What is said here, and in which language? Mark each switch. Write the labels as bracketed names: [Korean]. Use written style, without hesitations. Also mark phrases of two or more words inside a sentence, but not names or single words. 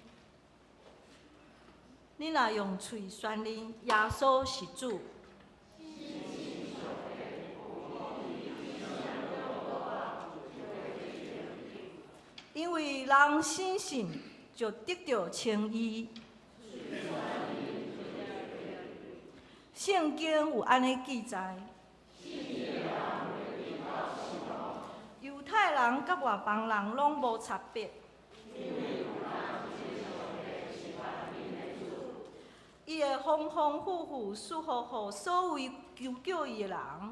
[Min Nan Chinese] 你若用嘴宣认耶稣是主，因为人信信就得到称义。圣经有安尼记载：犹太人甲外邦人拢无差别，伊会丰丰富富赐福予所有求救伊的人。